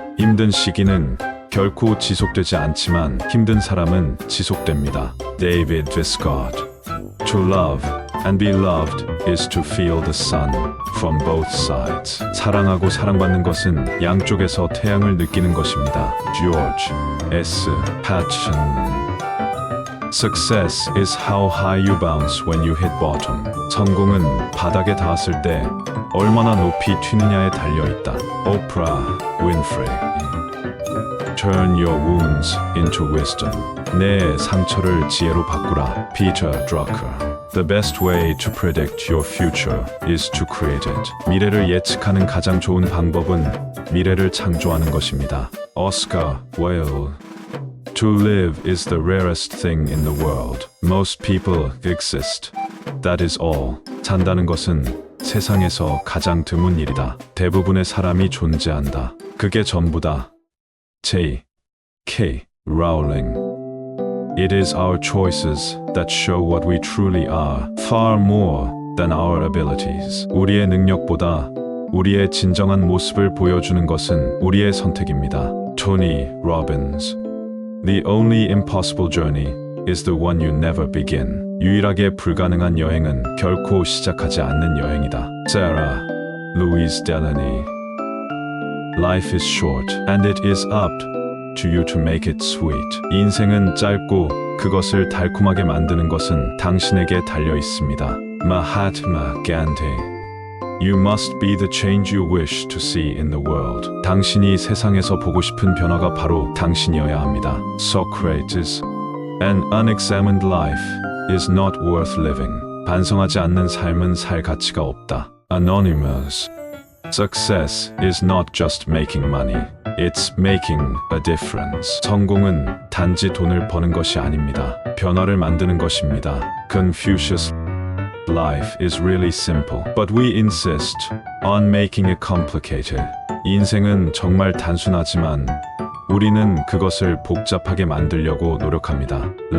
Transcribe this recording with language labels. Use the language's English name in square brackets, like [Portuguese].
[Korean] 힘든 시기는 결코 지속되지 않지만 힘든 사람은 지속됩니다. David Viscott. [English] To love and be loved is to feel the sun from both sides. [Korean] 사랑하고 사랑받는 것은 양쪽에서 태양을 느끼는 것입니다. George S. Patchen. [English] Success is how high you bounce when you hit bottom. [Korean] 성공은 바닥에 닿았을 때 얼마나 높이 튀느냐에 달려 있다. Oprah Winfrey. [English] Turn your wounds into wisdom. [Korean] 내 상처를 지혜로 바꾸라. Peter Drucker. [English] The best way to predict your future is to create it. [Korean] 미래를 예측하는 가장 좋은 방법은 미래를 창조하는 것입니다. Oscar Wilde. [English] To live is the rarest thing in the world. Most people exist. That is all. [Korean] 산다는 것은 세상에서 가장 드문 일이다. 대부분의 사람이 존재한다. 그게 전부다. J. K. Rowling. [English] It is our choices that show what we truly are, far more than our abilities. [Korean] 우리의 능력보다 우리의 진정한 모습을 보여주는 것은 우리의 선택입니다. Tony Robbins. [English] The only impossible journey is the one you never begin. [Korean] 유일하게 불가능한 여행은 결코 시작하지 않는 여행이다. Sarah Louise Delany. [English] Life is short and it is up to you to make it sweet. [Korean] 인생은 짧고 그것을 달콤하게 만드는 것은 당신에게 달려 있습니다. Mahatma Gandhi. [English] You must be the change you wish to see in the world. [Korean] 당신이 세상에서 보고 싶은 변화가 바로 당신이어야 합니다. Socrates. [English] An unexamined life is not worth living. [Korean] 반성하지 않는 삶은 살 가치가 없다. Anonymous. [English] Success is not just making money. It's making a difference. [Korean] 성공은 단지 돈을 버는 것이 아닙니다. 변화를 만드는 것입니다. Confucius. [English] Life is really simple, but we insist on making it complicated. [Korean] 인생은 정말 단순하지만 우리는 그것을 복잡하게 만들려고 노력합니다.